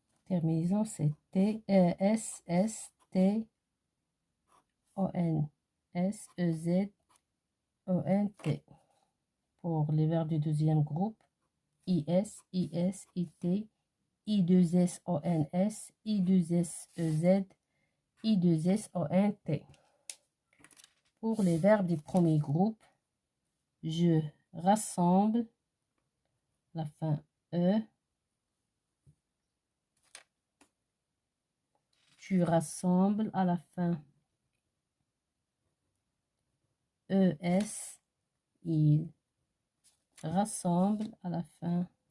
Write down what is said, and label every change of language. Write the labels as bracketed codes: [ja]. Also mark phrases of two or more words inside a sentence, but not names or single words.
[fr] terminaison, c'est T, S, S, T, O, N, S, E, Z, O, N, T. Pour les verbes du deuxième groupe, IS, IS, IT, I2S, ONS, I2S, EZ, I2S, ONT. Pour les verbes du premier groupe, je rassemble, la fin E, tu rassembles à la fin ES, il rassemble à la fin